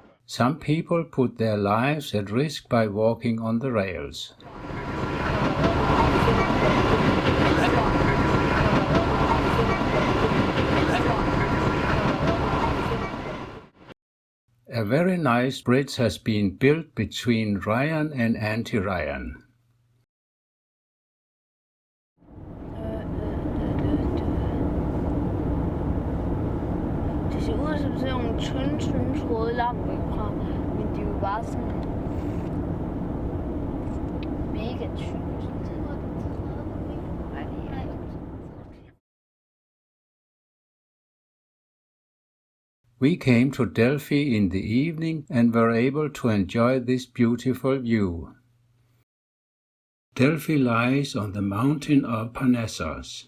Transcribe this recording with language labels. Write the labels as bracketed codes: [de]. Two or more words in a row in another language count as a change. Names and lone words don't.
[en] Some people put their lives at risk by walking on the rails. A very nice bridge has been built between Rion and Antirion. [da] Det ser ud som sådan nogle tynde tråde langt væk fra, men de er jo bare sådan mega tykke. [en] We came to Delphi in the evening and were able to enjoy this beautiful view. Delphi lies on the mountain of Parnassus.